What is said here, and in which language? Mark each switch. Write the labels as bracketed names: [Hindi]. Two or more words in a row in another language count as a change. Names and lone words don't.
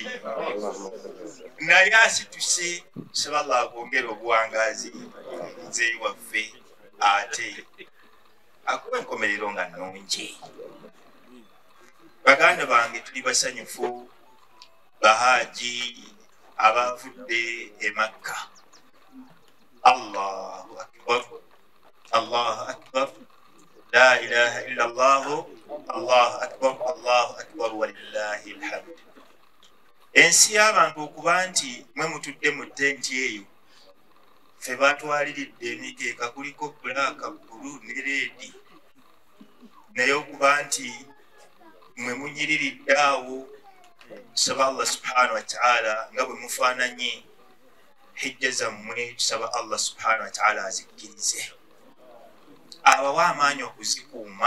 [Ganda] Naye asituse saba Allah akwongera obuwangaazi nze waffe ate akuba enkomerero nga nnungi. Baganda bange tuli basanyufu bahaaji abavudde e Makka. [Arabic] الله أكبر، الله أكبر، لا إله إلا الله، الله أكبر، الله أكبر ولله الحمد. [Ganda] Ensi y'abantu okuba nti mwe mutudde mu ttenti eyo ffe batwaliridde emikeeka kuliko bbulaaka, bbulu ne leedi, naye okuba nti mwe munyiriridde awo. Tusaba Allah [Arabic] سبحانه وتعالى [Ganda] nga bwe mufaananye hijja zammwe, tusaba Allah [Arabic] سبحانه وتعالى [Ganda] azikkirize, abawa amaanyi okuzikuuma.